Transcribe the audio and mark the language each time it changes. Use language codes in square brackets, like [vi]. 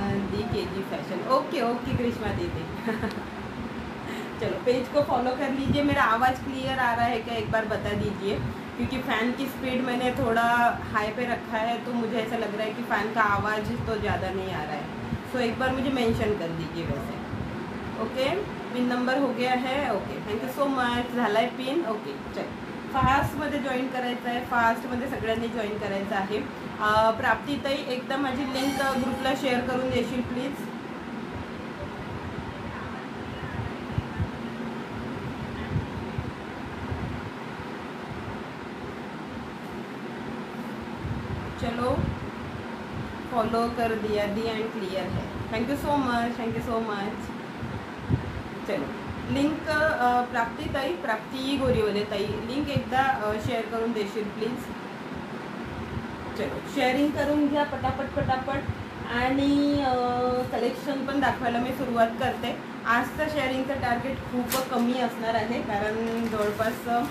[hi] दी KG fashion, okay okay ग्रीष्मा दीदी. चलो, page को फॉलो कर लीजिए. मेरा आवाज़ क्लियर आ रहा है क्या एक बार बता दीजिए, क्योंकि फ़ैन की स्पीड मैंने थोड़ा हाई पे रखा है, तो मुझे ऐसा लग रहा है कि फ़ैन का आवाज़ तो ज़्यादा नहीं आ रहा है. सो एक बार मुझे मेंशन कर दीजिए वैसे. ओके, पिन नंबर हो गया है. Okay, [en] Thank you so much. [mr] झाला आहे पिन. ओके, चल, फास्टमध्ये जॉईन करायचं आहे, फास्टमध्ये सगळ्यांनी जॉईन करायचं आहे. प्राप्तीताई, एकदा माझी लिंक ग्रुपला शेअर करून देशील प्लीज. [hi] चलो, फॉलो कर दिया, दी एंड क्लियर है. [en] Thank you so much, thank you so much. [mr] चलो, लिंक प्राप्तीताई, प्राप्ती गोरीवले ताई, लिंक एकदा शेअर करून देशील प्लीज. चलो, शेअरिंग करून घ्या पटापट. आणि कलेक्शन पण दाखवायला मी सुरुवात करते. आजचं शेअरिंगचं टार्गेट खूप कमी असणार आहे, कारण जवळपास